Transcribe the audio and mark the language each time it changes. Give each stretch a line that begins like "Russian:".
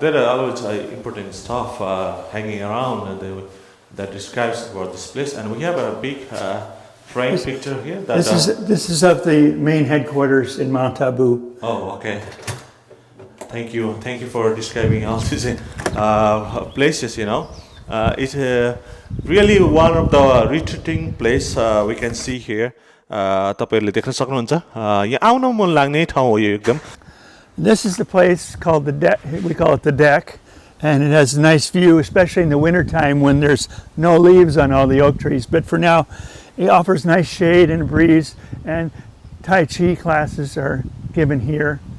English: there are always important stuff hanging around that describes about this place, and we have a big frame picture here. That, this is of the main headquarters in Mount Abu. Oh, okay. Thank you for describing all these places. It's really one of the retreating place we can see here.
Nepali: तपाईहरुले देख्न सक्नुहुन्छ यहाँ आउन मन लाग्ने ठाउँ हो यो एकदम.
English: This is the place called the deck. We call it the deck, and it has a nice view, especially in the wintertime when there's no leaves on all the oak trees. But for now, it offers nice shade and breeze, and Tai Chi classes are given here.